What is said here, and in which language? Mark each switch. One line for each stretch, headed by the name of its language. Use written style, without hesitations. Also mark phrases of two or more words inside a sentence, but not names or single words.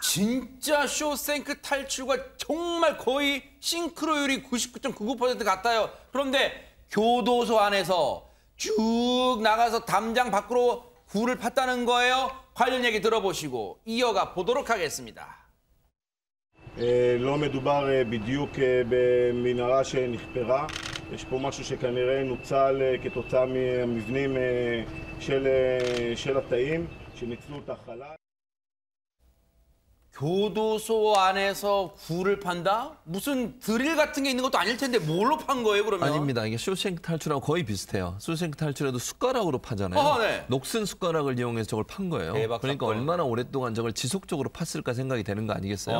Korean: 진짜 쇼생크 탈출과 정말 거의 싱크로율이 99.99% 같아요. 그런데 교도소 안에서 쭉 나가서 담장 밖으로 굴을 팠다는 거예요. 관련 얘기 들어보시고 이어가 보도록 하겠습니다.
Hebrew: לא מדובר בדיוק במנהרה שנחפרה. יש פה משהו שכנראה נוצל כתוצאה מהמבנים של התאים שניצלו את החלל.
Korean: 교도소 안에서 굴을 판다? 무슨 드릴 같은 게 있는 것도 아닐 텐데 뭘로 판 거예요, 그러면? 아닙니다. 이게 쇼생크 탈출하고 거의 비슷해요. 쇼생크 탈출에도 숟가락으로 파잖아요. 네. 녹슨 숟가락을 이용해서 저걸 판 거예요. 그러니까 얼마나 오랫동안 저걸 지속적으로 팠을까 생각이 되는 거 아니겠어요?